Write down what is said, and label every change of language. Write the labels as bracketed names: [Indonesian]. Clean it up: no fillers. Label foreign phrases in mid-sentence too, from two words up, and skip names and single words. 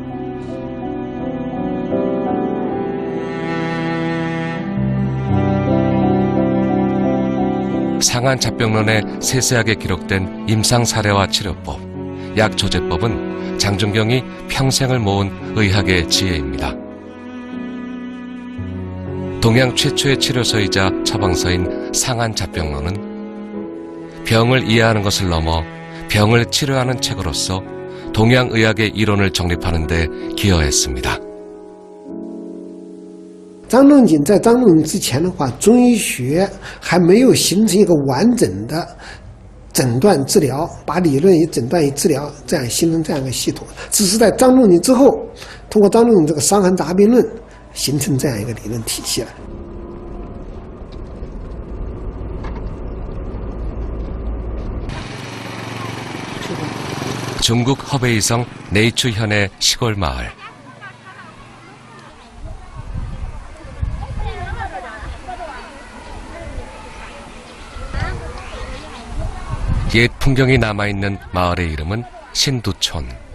[Korean] 상한잡병론에 세세하게 기록된 임상사례와 치료법, 약조제법은 장중경이 평생을 모은 의학의 지혜입니다. 동양 최초의 치료서이자 처방서인 상한잡병론은 병을 이해하는 것을 넘어 병을 치료하는 책으로서 동양의학의 이론을 정립하는 데 기여했습니다. [Chinese] 张仲景在张仲景之前的话，中医学还没有形成一个完整的诊断治疗，把理论与诊断与治疗这样形成这样一个系统，只是在张仲景之后，通过张仲景这个《伤寒杂病论》形成这样一个理论体系了。 [Korean] 중국 허베이성 네이추현의 시골 마을. 옛 풍경이 남아있는 마을의 이름은 신두촌.